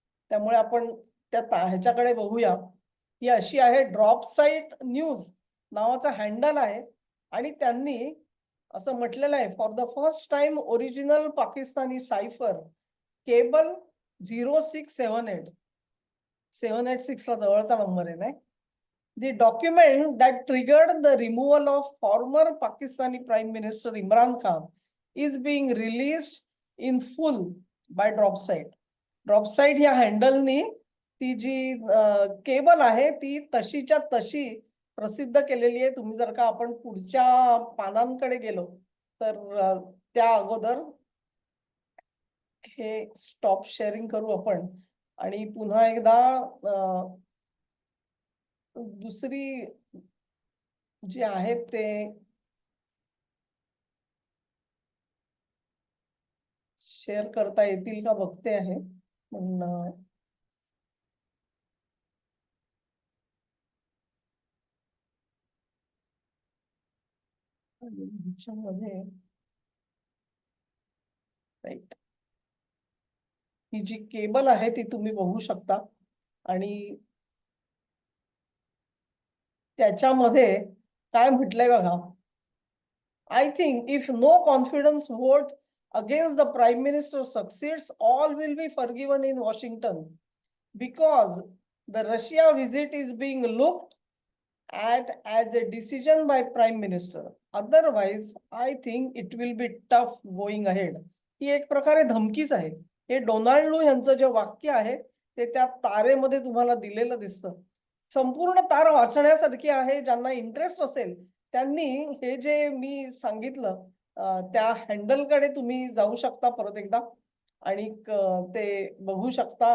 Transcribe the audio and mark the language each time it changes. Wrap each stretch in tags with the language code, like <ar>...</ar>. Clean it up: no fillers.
<mr>त्यामुळे आपण ह्याच्याकडे बघूया. ही अशी आहे ड्रॉप साइट न्यूज नावाचा हँडल आहे आणि त्यांनी असं म्हटलेलं आहे</mr> <en>for the first time original Pakistani cypher cable</en> <mr>0678 786 ला जवळचा नंबर आहे नाही.</mr> <en>The document that triggered the removal of former Pakistani Prime Minister Imran Khan is being released in full by Dropsite.</en> <mr>Dropsite ह्या हँडलनी ती जी केबल आहे ती तशीच्या तशी प्रसिद्ध केलेली आहे. तुम्ही जर का आपण पुढच्या पानांकडे गेलो तर त्या अगोदर हे स्टॉप शेअरिंग करू आपण आणि पुन्हा एकदा दुसरी जे आहेत ते शेअर करता येतील का बघते आहे पण ह्याच्यामध्ये राईट ही जी केबल आहे ती तुम्ही बघू शकता आणि त्याच्यामध्ये काय म्हटलंय बघा.</mr> <en>I think if no confidence vote against the Prime Minister succeeds, all will be forgiven in Washington because the Russia visit is being looked at as a decision by Prime Minister. Otherwise, I think it will be tough going ahead.</en> <mr>ही एक प्रकारे धमकीच आहे. हे Donald लू यांचं जे वाक्य आहे ते त्या तारेमध्ये तुम्हाला दिलेलं दिसतं. संपूर्ण तार वाचण्यासारखी आहे. ज्यांना इंटरेस्ट असेल त्यांनी हे जे मी सांगितलं त्या हँडलकडे तुम्ही जाऊ शकता परत एकदा आणि ते बघू शकता.</mr>